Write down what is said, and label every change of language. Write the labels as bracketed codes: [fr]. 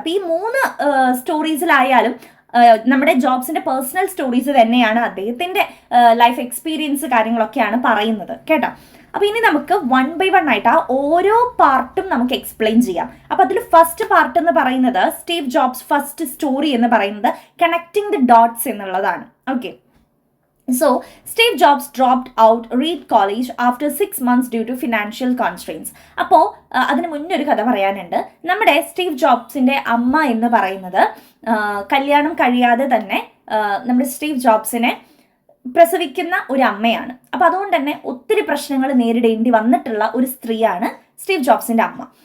[ml] അപ്പം ഈ 3 സ്റ്റോറീസിലായാലും നമ്മുടെ ജോബ്സിന്റെ പേഴ്സണൽ സ്റ്റോറീസ് തന്നെയാണ്, അദ്ദേഹത്തിന്റെ ലൈഫ് എക്സ്പീരിയൻസ് കാര്യങ്ങളൊക്കെയാണ് പറയുന്നത് കേട്ടോ. അപ്പോൾ ഇനി നമുക്ക് 1 by 1 ആയിട്ട് ആ ഓരോ പാർട്ടും നമുക്ക് എക്സ്പ്ലെയിൻ ചെയ്യാം. അപ്പോൾ അതിൽ ഫസ്റ്റ് പാർട്ട് എന്ന് പറയുന്നത് സ്റ്റീവ് ജോബ്സ് ഫസ്റ്റ് സ്റ്റോറി എന്ന് പറയുന്നത് കണക്ടിങ് ദി ഡോട്ട്സ് എന്നുള്ളതാണ്. [en] Okay, so Steve Jobs dropped out Reed College after 6 months due to financial constraints. [ml] അപ്പോൾ അതിന് മുന്നേ ഒരു കഥ പറയാനുണ്ട്. നമ്മുടെ സ്റ്റീവ് ജോബ്സിന്റെ അമ്മ എന്ന് പറയുന്നത് കല്യാണം കഴിയാതെ തന്നെ നമ്മുടെ സ്റ്റീവ് ജോബ്സിനെ പ്രസവിക്കുന്ന ഒരു അമ്മയാണ്. അപ്പോൾ അതുകൊണ്ട് തന്നെ ഒത്തിരി പ്രശ്നങ്ങൾ നേരിടേണ്ടി വന്നിട്ടുള്ള ഒരു സ്ത്രീയാണ് സ്റ്റീവ് ജോബ്സിന്റെ അമ്മ.